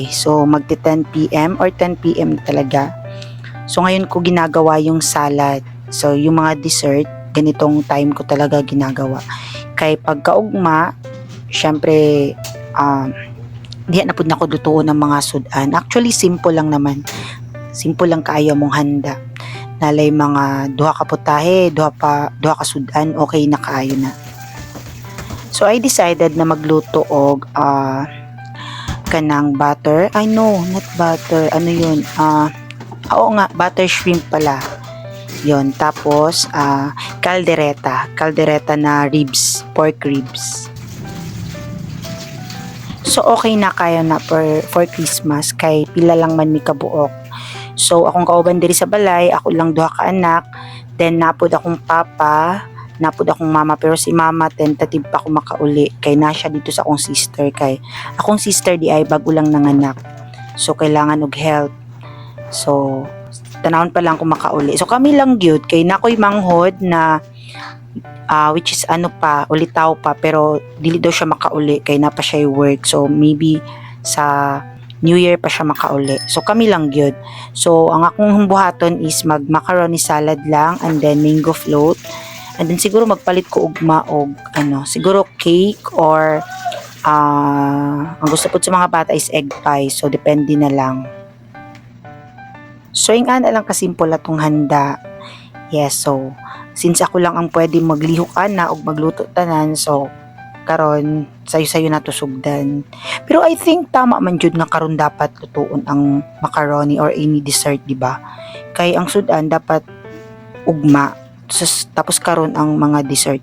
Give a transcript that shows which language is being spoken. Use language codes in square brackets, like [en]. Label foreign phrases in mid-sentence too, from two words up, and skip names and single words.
[tl] So magti 10 p.m. or 10 p.m. na talaga. So ngayon ko ginagawa yung salad. So yung mga dessert, ganitong time ko talaga ginagawa. [ceb] Kaya pagkaugma, syempre, di na po na ko lutuon ng mga sudan. [tl] Actually, simple lang naman. [ceb] Simple lang kaayo mong handa. Nalay mga duha ka putahe, duha ka sudan, okay na kaayo na. So, [en] I decided [ceb] na magluto og kanang butter. [en] Ay, no, not butter. [tl] Ano yun? Oo nga, butter shrimp pala. Yun. Tapos, kaldereta. [ceb] Kaldereta na ribs. Pork ribs. So, okay na kaya na [en] for Christmas. [ceb] Kay pila lang man mi kabuok. So, akong kauban diri sa balay. Ako lang duha ka anak. Then, napod akong papa. Napod akong mama, pero si mama tentative pa ako makauli kay na siya dito sa akong sister. Kay akong sister di ay bago lang nanganak, so kailangan og help. So tanawon pa lang kung makauli. So kami lang gyud kay nakoy manghod na [en] which is [ceb] ulitaw pa, pero dili daw siya makauli kay na pa siya work. So maybe sa New Year pa siya makauli. So kami lang gyud. So ang akong buhaton is mag [en] macaroni salad [ceb] lang [en] and then mango float. And then [ceb] siguro magpalit ko ugma og siguro cake or ang gusto po sa mga bata is egg pie. [tl] So depende na lang. [ceb] So yung lang kasimple atong handa. Yes, so since ako lang ang pwede maglihok ana og magluto tanan, so karon sayo-sayo na to sugdan. Pero [en] I think [ceb] tama man jud nga karon dapat lutuon ang macaroni or [en] any dessert, [ceb] di ba? Kay ang sudan dapat ugma. Tapos karon ang mga dessert.